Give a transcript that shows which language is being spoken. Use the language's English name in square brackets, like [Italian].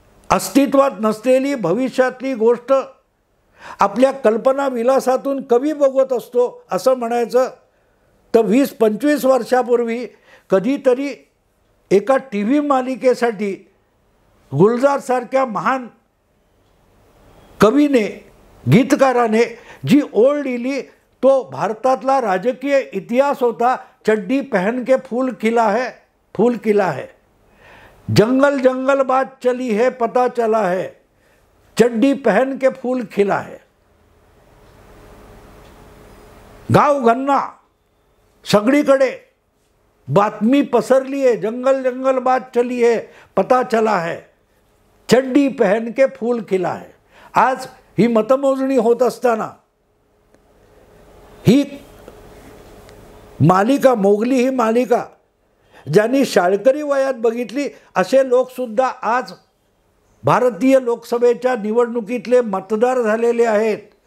[Marathi] अस्तित्वात नसलेली भविष्यातली गोष्ट आपल्या कल्पना विलासातून कवी बघत असतो असं म्हणायचं तर 20-25 वर्षापूर्वी कधीतरी एका TV मालिकेसाठी गुलजारसारख्या महान कवीने, गीतकाराने जी ओळ लिहिली तो भारतातला राजकीय इतिहास होता. [Hindi] चड्डी पहन के फूल खिला है, फूल खिला है. जंगल जंगल बात चली है, पता चला है, चड्डी पहन के फूल खिला है. [Marathi] गाव गन्ना सगळीकडे बातमी पसरली आहे, [Hindi] जंगल जंगल बात चली है, पता चला है, चड्डी पहन के फूल खिला है. [Marathi] आज ही मतमोजणी होत असताना ही मालिका, मोगली ही मालिका ज्यांनी शाळकरी वयात बघितली असे लोकसुद्धा आज भारतीय लोकसभेच्या निवडणुकीतले मतदार झालेले आहेत.